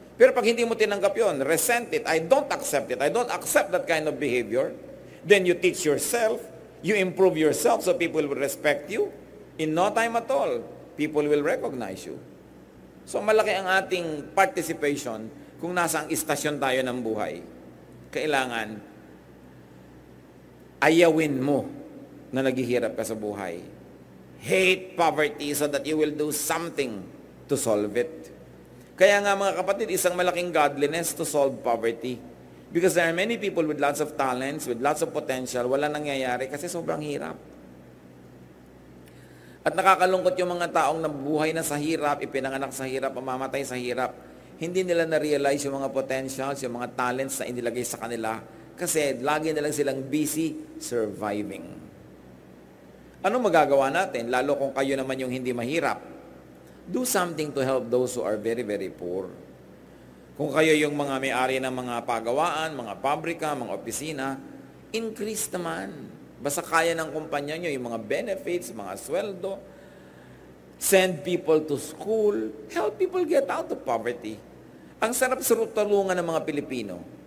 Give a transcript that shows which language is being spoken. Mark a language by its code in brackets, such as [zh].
[tl] Pero pag hindi mo tinanggap yon, [en] resent it, I don't accept it, I don't accept that kind of behavior, then you teach yourself, you improve yourself so people will respect you. In no time at all, people will recognize you. [tl] So malaki ang ating participation kung nasa ang istasyon tayo ng buhay. Kailangan ayawin mo na naghihirap ka sa buhay. [en] Hate poverty so that you will do something to solve it. [tl] Kaya nga mga kapatid, isang malaking godliness [en] to solve poverty. Because there are many people with lots of talents, with lots of potential, [tl] wala nangyayari kasi sobrang hirap. At nakakalungkot yung mga taong nabuhay na sa hirap, ipinanganak sa hirap, mamamatay sa hirap. Hindi nila na-realize yung mga potentials, yung mga talents na inilagay sa kanila kasi lagi nilang silang busy surviving. Anong magagawa natin? Lalo kung kayo naman yung hindi mahirap. [en] Do something to help those who are very, very poor. [tl] Kung kayo yung mga may-ari ng mga pagawaan, mga pabrika, mga opisina, increase naman. Basta kaya ng kumpanya nyo, yung mga benefits, mga sweldo, [en] send people to school, help people get out of poverty. [tl] Ang sarap tulungan ng mga Pilipino.